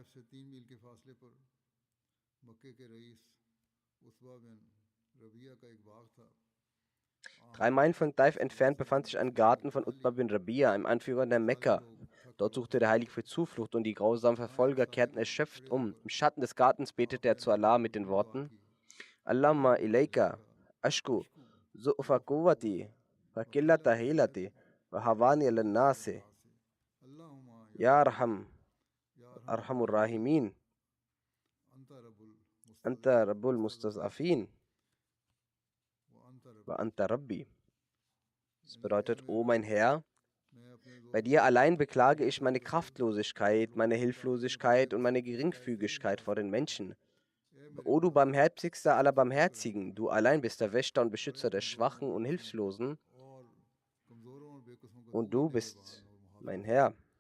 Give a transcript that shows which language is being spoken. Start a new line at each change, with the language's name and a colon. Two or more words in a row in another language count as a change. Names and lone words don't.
German: 3 Meilen von Taif entfernt befand sich ein Garten von Utbah bin Rabia, einem Anführer der Mekka. Dort suchte der Heilige für Zuflucht und die grausamen Verfolger kehrten erschöpft um. Im Schatten des Gartens betete er zu Allah mit den Worten:
Arabic: اللهم إليك أشكو ضعف قوتي وقلة حيلتي وهواني الناس يا أرحم الراحمين أنت رب المستضعفين وأنت ربي.
German: Das bedeutet, o mein Herr, bei dir allein beklage ich meine Kraftlosigkeit, meine Hilflosigkeit und meine Geringfügigkeit vor den Menschen. O du barmherzigster aller Barmherzigen, du allein bist der Wächter und Beschützer der Schwachen und Hilflosen, und du bist mein Herr.